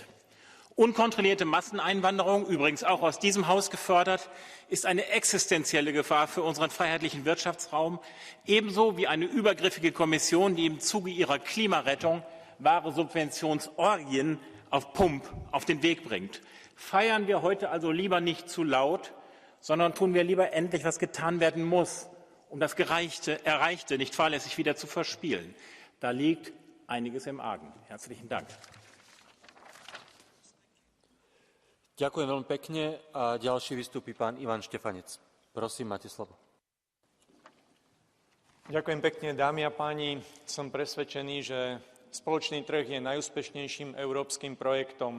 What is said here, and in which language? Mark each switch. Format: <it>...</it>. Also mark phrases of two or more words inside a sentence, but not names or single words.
<de>Unkontrollierte Masseneinwanderung, übrigens auch aus diesem Haus gefördert, ist eine existenzielle Gefahr für unseren freiheitlichen Wirtschaftsraum, ebenso wie eine übergriffige Kommission, die im Zuge ihrer Klimarettung wahre Subventionsorgien auf Pump auf den Weg bringt. Feiern wir heute also lieber nicht zu laut, sondern tun wir lieber endlich, was getan werden muss, um das Erreichte nicht fahrlässig wieder zu verspielen. Da liegt einiges im Argen. Herzlichen Dank.</de> <sk>Ďakujem veľmi pekne a ďalší vystúpi pán Ivan Štefanec. Prosím, máte slovo. Ďakujem pekne, dámy a páni. Som presvedčený, že spoločný trh je najúspešnejším európskym projektom.</sk>